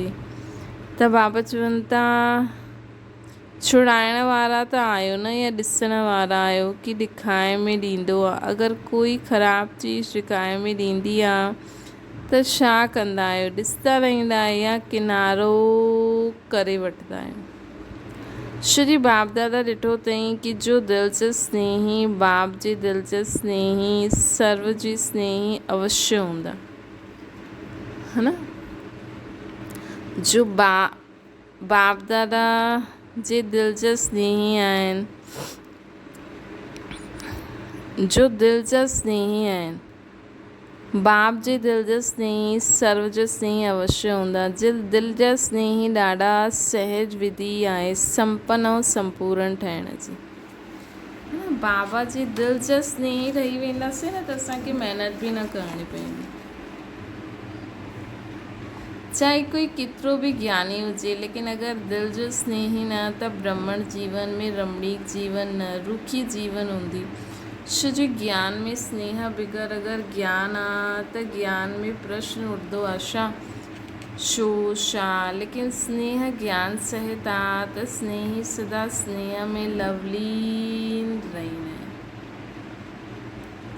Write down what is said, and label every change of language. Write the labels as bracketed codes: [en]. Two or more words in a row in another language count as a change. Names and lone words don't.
[sd] त बाबा चवनि था छुड़ाइण वारा त आहियो न, या ॾिसण वारा आहियो कि ॾेखाए में ॾींदो आहे। अगरि कोई ख़राबु चीज़ ॾेखाए में ॾींदी आहे त छा कंदा आहियो, ॾिसंदा रहंदा आहियो या किनारो करे वठंदा आहियो। श्री बाप दादा ॾिठो अथई कि जो दिलि जो स्नेही, बाप जे दिलि जो स्नेही, सर्व जी स्नेही अवश्य हूंदा, है न। जो बाप दादा जे दिलि जा स्नेही आहिनि, जो दिलि जा स्नेही आहिनि, बाप जे दिलि जा स्नेही, सर्व जा स्नेही अवश्य हूंदा। दिलि जा स्नेही ॾाढा सहज विधि आहे संपन्न ऐं संपूर्ण ठहिण जी। बाबा जे दिलि जा स्नेही ठही वेंदासीं न, त असांखे महिनत बि न करणी पवंदी। चाहे कोई केतिरो बि ज्ञानी हुजे, लेकिन अगरि दिलि जो स्नेही न, त ब्रह्मण जीवन में रमणीक जीवन न, रुखी जीवन हूंदी। छो जो ज्ञान में स्नेह बग़ैर अगरि ज्ञान आहे, त ज्ञान में प्रश्न उठंदो आहे छा, छो, छा। लेकिन स्नेह ज्ञान सहित आहे, त स्नेही सदा स्नेह में लवलीन रहंदा आहिनि।